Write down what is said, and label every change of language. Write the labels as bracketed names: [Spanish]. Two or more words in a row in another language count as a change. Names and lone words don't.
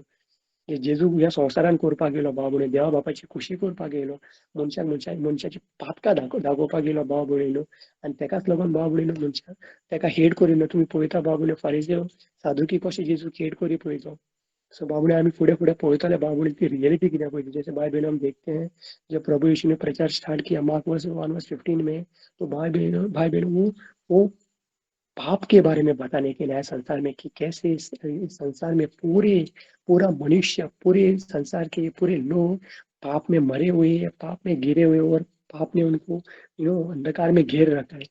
[Konkani] जे जेजू ह्या संवसारान करपाक येयलो भाव भयणीनो, देवा बापाची खुशी करपाक येयलो, मनशाची पातकां दाखोवपाक येयलो भाव भयणीनो. आनी तेकाच लागून भाव भयणीनो मनशाक तेका हेट करिना. तुमी पळयता भाव भयणीनो फारिझेव सादुकी कशें जेजूक हेट करी पळयतो. सो भाव भयणीनो आमी फुडें फुडें पळयतले भाव भयणीनो ती रियलिटी कित्याक पळयता. [Hindi] जैसे भाई बहनों हम देखते हैं जब प्रभु यीशु ने प्रचार स्टार्ट किया मार्क 1:15 में, तो भाई बहनों वो पाप के बारे में बताने के लिए आए संसार में कि कैसे इस संसार में पूरा मनुष्य, पूरे संसार के पूरे लोग पाप में मरे हुए हैं, पाप में गिरे हुए हैं और पाप ने उनको अंधकार में घेर रखा है।